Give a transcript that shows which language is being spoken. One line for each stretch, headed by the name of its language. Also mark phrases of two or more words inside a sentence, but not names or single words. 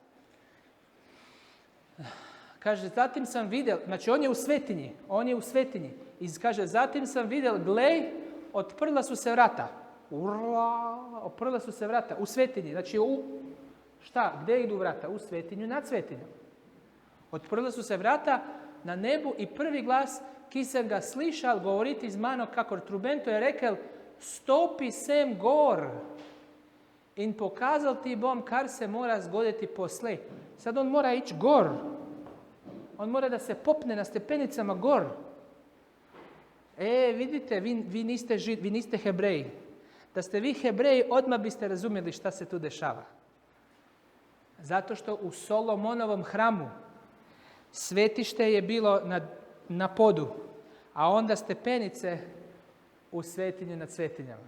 Croatian: Kaže, zatim sam vidjel, znači on je u svetinji. I kaže, zatim sam vidjel, glej, otprla su se vrata. Otprla su se vrata u svetinji. Znači, šta? Gdje idu vrata? U svetinju, nad svetinjom. Otprla su se vrata na nebu i
Slovenian: prvi glas, ki sem ga slišal govoriti z mano kakor trubento, je rekel, stopi sem gor in pokazal ti bom, kar se mora zgoditi poslej.
Croatian: Sad on mora ići gor. On mora da se popne na stepenicama gor. Vidite, vi niste Hebreji. Da ste vi Hebreji, odmah biste razumjeli šta se tu dešava. Zato što u Solomonovom hramu svetište je bilo na podu, a onda stepenice u svetinju nad svetinjama.